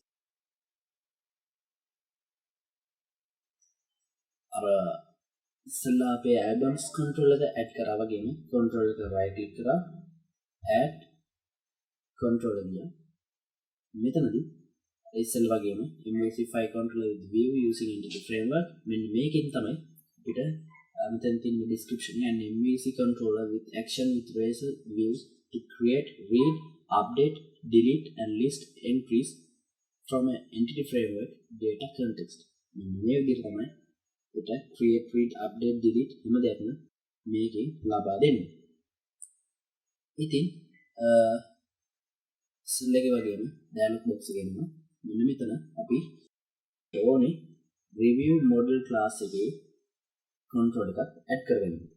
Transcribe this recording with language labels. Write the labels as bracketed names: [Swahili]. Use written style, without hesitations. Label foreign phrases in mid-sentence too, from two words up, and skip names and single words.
[Sinhala] අර ඉස්සෙල්ලා අපේ [English] albums controller [Sinhala] එක ඇඩ් කරා වගේම controller එක [English] right click [Sinhala] කරා [English] add controller [Sinhala] ගියා. මෙතනදී ඉස්සෙල්ලා වගේම [English] MVC file controller with view using entity framework [Sinhala] මෙන්න මේකෙන් තමයි අපිට මෙතන තියෙන [English] description and MVC controller with action with razor views to create, read, update, delete and list entries from an entity framework data context. [Sinhala] මේ විදිහට තමයි අපිට [English] create, read, update, delete [Sinhala] හැම දෙයක්ම මේකෙන් ලබා දෙන්නේ. ඉතින් select වගේම [English] dialog box [Sinhala] එකෙන් මෙන්න මෙතන අපි ඕනේ [English] review model class [Sinhala] එකේ control එකක් add කරගන්න.